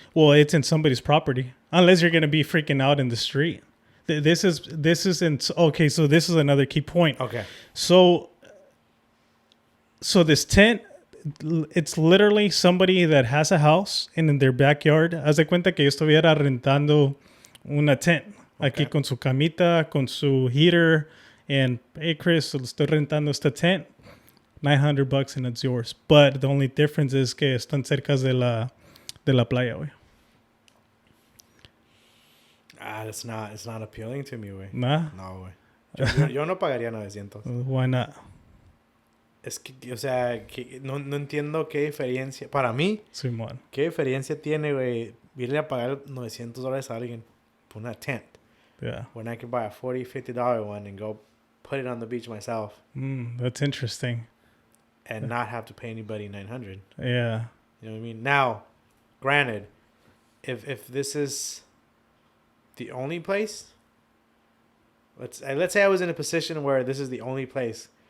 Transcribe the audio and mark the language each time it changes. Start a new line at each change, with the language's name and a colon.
English: Well, it's in somebody's property, unless you're gonna be freaking out in the street. This isn't okay. So this is another key point. Okay. So this tent, it's literally somebody that has a house and in their backyard.
Spanish: Haz de cuenta que yo estuviera rentando una tent aquí con su camita, con su heater,
English: and hey Chris,
Spanish: estoy rentando esta tent, $900
English: and it's yours. But the only difference is
Spanish: que están cerca de la playa, güey.
English: It's not appealing to me, güey. Nah.
Spanish: No, güey. Yo no pagaría 900.
English: Why not?
Spanish: Es que, o sea, que no entiendo qué diferencia. Para mí, Simón. ¿qué diferencia tiene, güey, irle a pagar $900 a alguien por una tent?
English: Yeah. When I could buy a $40, $50 one and go put it on the beach myself. That's interesting. And not have to pay anybody $900. Yeah. You know what I mean? Now, granted, if this is the only place, let's say I was in a position where this is the only place.